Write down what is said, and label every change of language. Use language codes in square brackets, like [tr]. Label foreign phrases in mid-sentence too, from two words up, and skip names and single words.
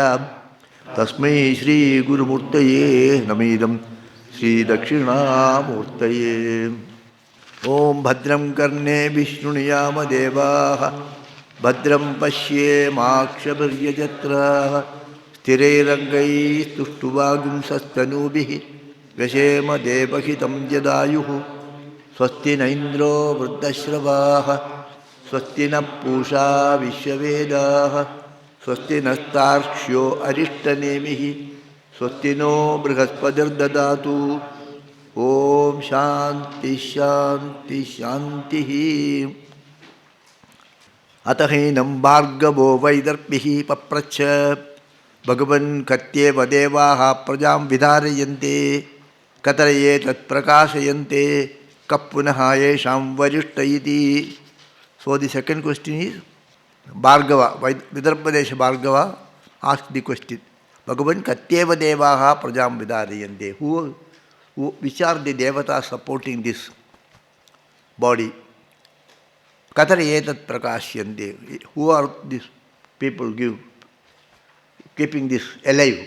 [sa] തസ്മൈ ശ്രീ ഗുരുമൂർത്തയേ നമേദം ശ്രീദക്ഷിണാമൂർത്തയേ. ഓം ഭദ്രം കർണേഭിഃ ശൃണുയാമദേവാഃ ഭദ്രം പശ്യേമാക്ഷഭിർയജത്രാഃ സ്ഥിരൈരംഗൈസ്തുഷ്ടുവാഗുംസസ്തനൂഭിഃ व्यशेम देवहितं यदायुः स्वस्ति न इन्द्रो वृद्धश्रवाः स्वस्ति न पूषा विश्ववेदाः स्वस्ति नस्तार्क्ष्यो अरिष्टनेमिः स्वस्ति नो बृहस्पतिर्ददातु। ओम शांति शांति शांति। अत हैनं भार्गवो वैदर्भिः पप्रच्छ भगवन् कत्येव देवाः प्रजां विधारयन्ते कतरये तत्प्रकाशयन्ते कः पुनः येषां वरिष्ठ इति। [en] So the second question is Bhargava, Vidarbhadesh Bhargava asked the question, [sa] भगवन् कत्येव देवाः प्रजां विदारयन्ते. [en] Which are the devatas supporting this body? [sa] कतरयेतत् प्रकाशयन्ते. [en] Who are these people keeping this alive?